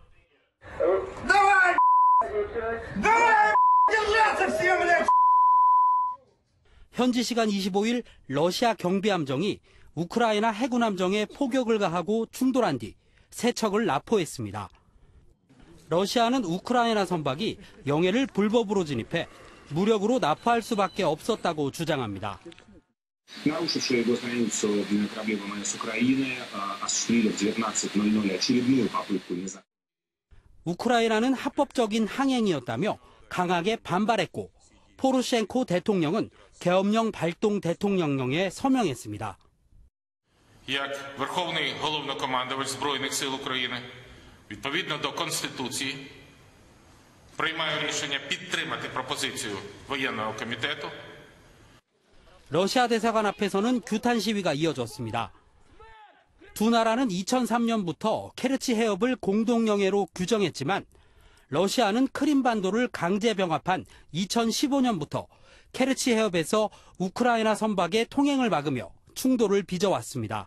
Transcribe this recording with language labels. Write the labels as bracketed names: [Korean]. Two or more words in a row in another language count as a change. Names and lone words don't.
[Korean] 현지 시간 25일 러시아 경비함정이 우크라이나 해군함정에 포격을 가하고 충돌한 뒤 세 척을 납포했습니다. 러시아는 우크라이나 선박이 영해를 불법으로 진입해 무력으로 납포할 수밖에 없었다고 주장합니다. [Russian] Нарушившие его границу корабли ВМС Украины осуществили в 19:00 очередную попытку незаконной. [Korean] 우크라이나는 합법적인 항행이었다며 강하게 반발했고 포로셴코 대통령은 계엄령 발동 대통령령에 서명했습니다. [Ukrainian] Як Верховний Головнокомандувач Збройних сил України, відповідно до Конституції, приймаю рішення підтримати пропозицію воєнного комітету. [Korean] 러시아 대사관 앞에서는 규탄 시위가 이어졌습니다. 두 나라는 2003년부터 케르치 해협을 공동영해로 규정했지만 러시아는 크림반도를 강제 병합한 2015년부터 케르치 해협에서 우크라이나 선박의 통행을 막으며 충돌을 빚어왔습니다.